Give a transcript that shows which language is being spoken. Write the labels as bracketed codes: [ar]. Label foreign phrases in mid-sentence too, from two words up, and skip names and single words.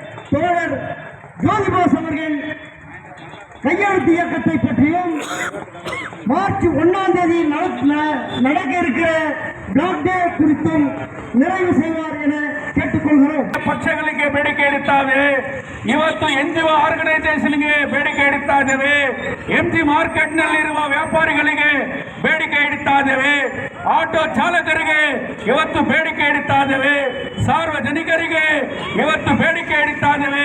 [ta] தோழர் ஜோதிபாஸ் அவர்கள் கையெழுத்து இயக்கத்தை பற்றியும் மார்ச் 1ஆம் தேதி நடக்க இருக்கிற [en] black day [ta] குறித்தும் நிறைவு செய்வார் என ಕೇಳಿಕೊಳ್ಳುವರು. [kn] ಪಕ್ಷಗಳಿಗೆ ಬೇಡಿಕೆ ಇಡುತ್ತಾರೆ. ಇವತ್ತು NGO ಆರ್ಗನೈಸೇಷನ್ಗೆ ಬೇಡಿಕೆ ಇಡುತ್ತಾ ಇದ್ದೇವೆ. MG ಮಾರ್ಕೆಟ್ ನಲ್ಲಿರುವ ವ್ಯಾಪಾರಿಗಳಿಗೆ ಬೇಡಿಕೆ ಇಡುತ್ತಾ ಇದ್ದೇವೆ. ಆಟೋ ಚಾಲಕರಿಗೆ ಇವತ್ತು ಬೇಡಿಕೆ ಇಡುತ್ತಾ ಇದ್ದೇವೆ. ಸಾರ್ವಜನಿಕರಿಗೆ ಇವತ್ತು ಬೇಡಿಕೆ ಇಡುತ್ತಾ ಇದ್ದೇವೆ.